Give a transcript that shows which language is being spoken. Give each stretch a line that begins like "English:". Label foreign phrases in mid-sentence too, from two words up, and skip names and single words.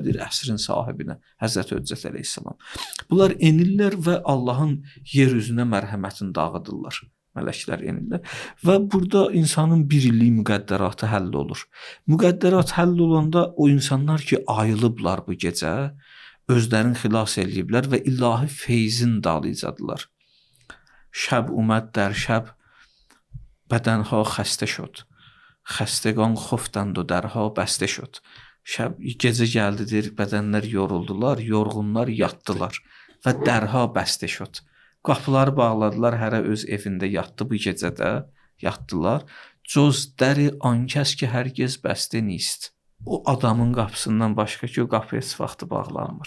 Azerbaijani: Deyir, əsrin sahibinə, Həzrət Höccət əleyhissalam. Bunlar enirlər və Allahın yer üzünə mərhəmətini dağıdırlar. Mələklər enirlər və burada insanın birliyi müqəddəratı həll olur. Müqəddərat həll olanda o insanlar ki, ayılıblar bu gecə, özlərini xilas eləyiblər və ilahi feyzin dalıcadılar.
Persian: شب آمد در شب بدنها خسته شد. خستگان خفتند و درها بسته شد.
Azerbaijani: Şəb gecə gəldidir, bədənlər yoruldular, yorğunlar yatdılar və
Persian: درها بسته شد.
Azerbaijani: Qapıları bağladılar, hərə öz evində yatdı bu gecədə, yatdılar.
Persian: جز در آن کس که هرگز بسته نیست.
Azerbaijani: O adamın qapısından başqa ki, o qapı heç vaxtı bağlanmır.